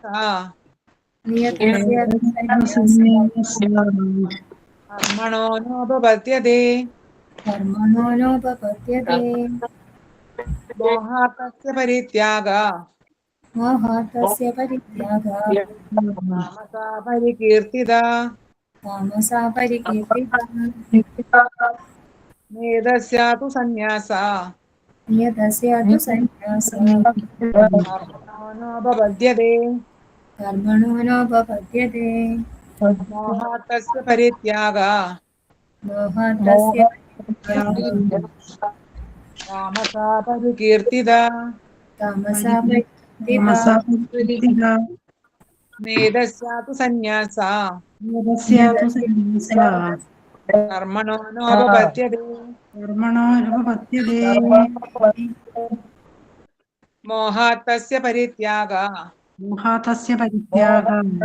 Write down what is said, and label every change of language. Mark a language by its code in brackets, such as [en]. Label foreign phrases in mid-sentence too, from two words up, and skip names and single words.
[sa] नियतस्य सन्न्यासः കർമ്മണോ നോപപദ്യതേ कर्मणो नोपपद्यते മോഹാത് തസ്യ പരിത്യാഗ मोहातस्य परित्यागः താമസ പരികീർത്തിത. तामसा परिकीर्तिता നിയതസ്യ തു സന്യാസ नियतस्य तु सन्न्यासः കർമ്മണോ നോപപദ്യതേ कर्मणो नोपपद्यते മോഹാത് തസ്യ പരിത്യാഗ मोहातस्य परित्यागः താമസ പരികീർത്തിത. तामसा परिकीर्तिता നിയതസ്യ തു സന്യാസ കർമ്മണോ നോപപദ്യതേ കർമ്മണോ ഉപപദ്യതേ മോഹാത് തസ്യ പരിത്യാഗ മോഹാതസ്യ പരിത്യാഗം